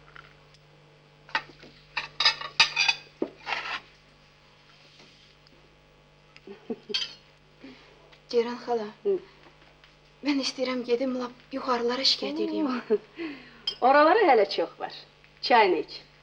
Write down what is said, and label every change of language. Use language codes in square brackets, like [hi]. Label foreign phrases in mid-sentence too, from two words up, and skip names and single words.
[az] Ceren hala, ben istəyirəm gedim lap yuxarılara şikayət edeyim. [tr] Oraları hele çok var. Çayını iç.